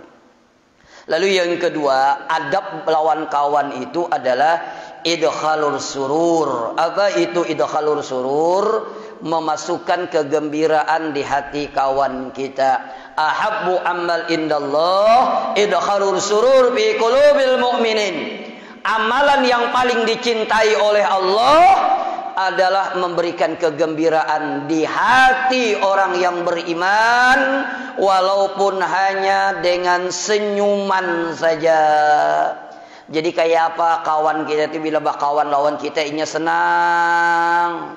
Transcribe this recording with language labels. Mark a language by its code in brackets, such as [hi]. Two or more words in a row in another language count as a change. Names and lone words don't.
[id] Lalu yang kedua, adab lawan kawan itu adalah [ar] إدخال السرور. [id] Apa itu [ar] إدخال السرور? [id] Memasukkan kegembiraan di hati kawan kita. [ar] أحب عمل عند الله إدخال السرور في قلوب المؤمنين. [id] Amalan yang paling dicintai oleh Allah adalah memberikan kegembiraan di hati orang yang beriman, walaupun hanya dengan senyuman saja. [bjn] Jadi kayak apa kawan kita itu bila kawan lawan kita inya senang.